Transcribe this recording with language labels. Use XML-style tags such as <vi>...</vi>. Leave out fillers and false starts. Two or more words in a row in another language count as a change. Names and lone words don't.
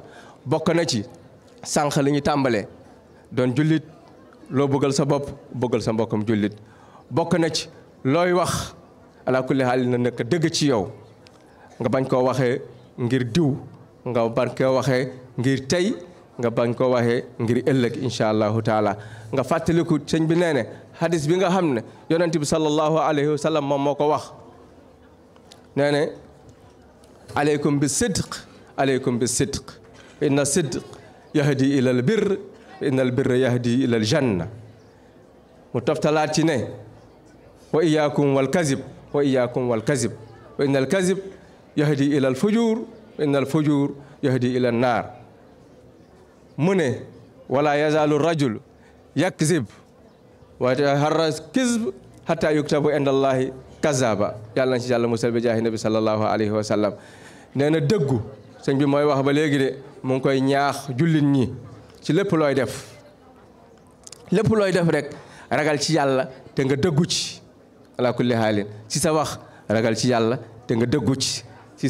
<wo>bokk na ci sànq li ñu tàmbalee doon jullit loo bëggal sa bopp bëggal sa mbokkam jullit bokk na ci looy wax</wo> <ar>على كل حال</ar> <wo>na nekk dëgg ci yow nga bañ koo waxee ngir diw nga bañ koo waxee ngir tey nga bañ koo waxee ngir ëllëg</wo> <ar>إن شاء الله تعالى</ar> <wo>nga fàttaliku sëñ bi nee ne hadis bi nga xam ne yonent bi</wo> <ar>صلى الله عليه وسلم</ar> <wo>moom moo ko wax nee ne</wo> <ar>عليكم بالصدق إن الصدق يهدي إلى البر إن البر يهدي إلى الجنة</ar> <wo>mu toftalaat ci ne</wo> <ar>وإياكم والكذب وإن الكذب يهدي إلى الفجور إن الفجور يهدي إلى النار</ar> <wo>mu ne</wo> <ar>ولا يزال الرجل يكذب ويتحرى الكذب حتى يكتب عند الله كذابا</ar> <wo>yàlla na ci yàlla musal bi jaahi</wo> <ar>النبي صلى الله عليه وسلم</ar> <wo>nee na dëggu sëñ bi mooy wax ba léegi de mu ngi koy ñaax jullit ñi ci lépp looy def rek ragal ci yàlla te nga dëggu ci</wo> <ar>على كل حال</ar> <wo>ci sa wax ragal ci yàlla te nga dëggu ci</wo>